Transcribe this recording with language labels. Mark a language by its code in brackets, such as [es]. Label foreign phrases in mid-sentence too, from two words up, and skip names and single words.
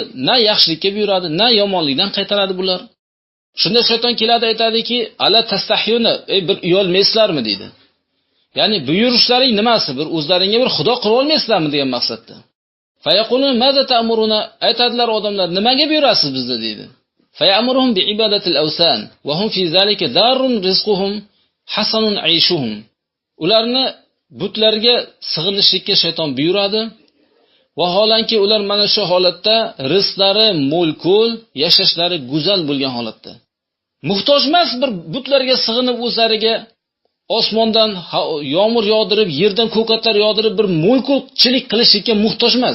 [uz] Na yaxshilikka buyuradi, na yomonlikdan qaytaradi bular. Shunda shayton keladi, aytadiki, [ar] "ألا تستحيون, [uz] bir uyolmaysizlarmi?" deydi. Ya'ni buyurishlaring nimasi? Bir o'zlaringga bir xudo qilib olmaysizlarmi degan maqsadda. [ar] فيقولون ماذا تأمرون, [uz] aytadilar odamlar, nimaga buyurasiz bizga deydi. [ar] فيأمرهم بعبادة الأوثان وهم في ذلك دار رزقهم حسن عيشهم. [uz] Ularni butlarga sig'inishlikka shayton buyuradi. Vaholanki ular mana shu holatda rizqlari mo'l-ko'l, yashashlari go'zal bo'lgan holatda. Muhtoj emas bir butlarga sig'inib o'zlariga osmondan yomg'ir yog'dirib, yerdan ko'katlar yog'dirib bir mo'l-ko'lchilik qilishga muhtoj emas.